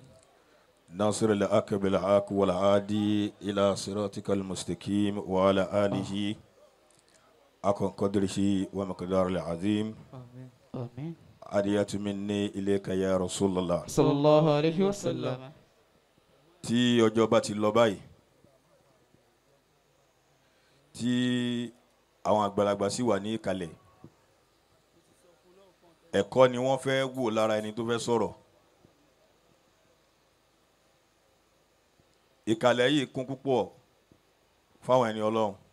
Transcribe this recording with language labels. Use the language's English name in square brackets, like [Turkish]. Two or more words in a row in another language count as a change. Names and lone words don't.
[Arabic] ناصر الحق بالحق والهادي إلى صراطك المستقيم وعلى آله حق قدره ومقدار العظيم. آمين. آمين. أديت مني إليك يا رسول الله. صلى الله عليه وسلم. [Yoruba] tí ọjọ́ bá ti lọ báyìí tí àwọn àgbàlagbà sì wà ní ìkàlẹ̀ ẹ̀kọ́ ni wọ́n fẹ́ wò lára ẹni tó fẹ́ sọ̀rọ̀. ìkàlẹ̀ yìí kún púpọ̀ fáwọn ẹni Ọlọ́run.